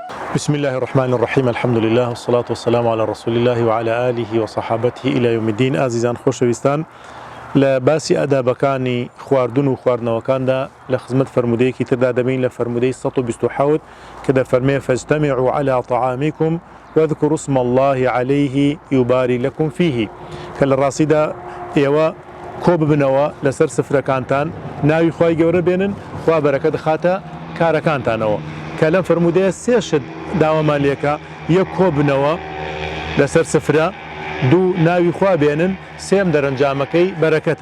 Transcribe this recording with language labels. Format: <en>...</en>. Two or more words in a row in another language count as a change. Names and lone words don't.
<ar>بسم الله الرحمن الرحيم الحمد لله والصلاة والسلام على رسول الله وعلى آله وصحابته إلى يوم الدين.</ar> <ckb>عزيزان خوشويستان، لباسي أدابكاني خواردن و خواردنەوەکاندا لە خزمەت فرمودەیەکی تردا دەبین لە فرمودەی 127 کە دەفەرمێ</ckb> <ar>فاجتمعوا على طعامكم واذكروا اسم الله عليه يبارك لكم فيه،</ar> <ckb>کە لە ڕاستیدا ئێوە کۆ ببنەوە لەسەر سفرەکانتان، ناوی خوای گەورە بێنن، خوا بەرەکەت خاتە کارەکانتانەوە. کە لەم فرمودەیە سێ شت داوامان لێکە: یەک کۆ بنەوە لەسەر سفرە، دوو ناوی خوا بێنن، سێم دەرەنجامەکەی بەرەکەتە.</ckb>